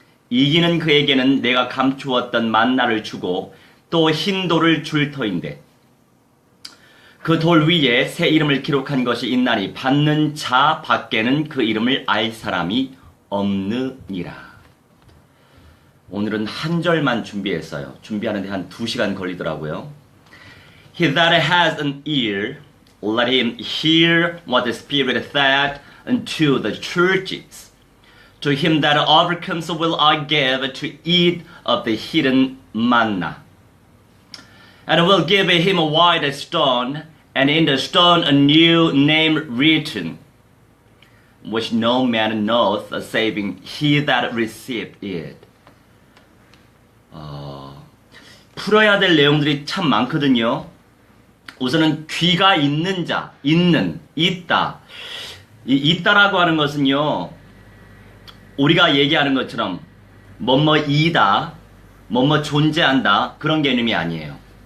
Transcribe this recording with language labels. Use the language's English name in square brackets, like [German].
[Korean] 이기는 그에게는 내가 감추었던 만나를 주고 또 흰 돌을 줄 터인데 그 돌 위에 새 이름을 기록한 것이 있나니 받는 자 밖에는 그 이름을 알 사람이 없느니라. 오늘은 한 절만 준비했어요. 준비하는데 한 2시간 걸리더라고요. [English] He that has an ear, let him hear what the Spirit said unto the churches. To him that overcomes will I give to eat of the hidden manna. And will give him a white stone, and in the stone a new name written, which no man knoweth, saving he that received it. [Korean] 풀어야 될 내용들이 참 많거든요. 우선은 귀가 있는 자, 있다. 이 있다라고 하는 것은요, 우리가 얘기하는 것처럼 뭐뭐이다, 뭐뭐 존재한다, 그런 개념이 아니에요.